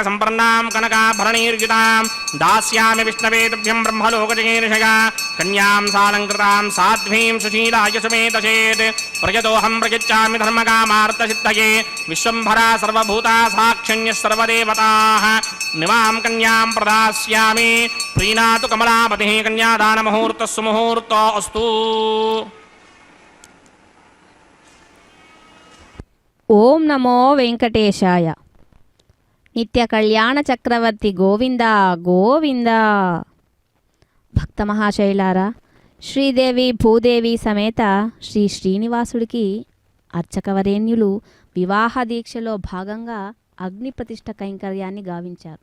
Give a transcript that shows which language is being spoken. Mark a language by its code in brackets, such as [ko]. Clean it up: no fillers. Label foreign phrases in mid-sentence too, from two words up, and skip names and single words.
[sa] संपन्नां कनकाभरणैर्युतां दास्यामि विष्णवे तुभ्यं ब्रह्मलोकजगीर्षया कन्यां सालङ्कृतां साध्वीं सुशीलाय सुमेतचेत् प्रयतोऽहं प्रयच्छामि धर्मकामार्थसिद्धये विश्वम्भरा सर्वभूता साक्षिण्यः सर्वदेवताः निमां कन्यां प्रदास्यामि प्रीणातु कमलापतिः कन्यादानमुहूर्तः सुमुहूर्तो अस्तु। ఓం నమో వెంకటేశాయ. [te] నిత్య కళ్యాణ చక్రవర్తి గోవింద గోవింద. భక్త మహాశైలారా, శ్రీదేవి భూదేవి సమేత శ్రీ శ్రీనివాసుడికి అర్చకవరేణ్యులు వివాహ దీక్షలో భాగంగా అగ్ని ప్రతిష్ఠ కైంకర్యాన్ని గావించారు.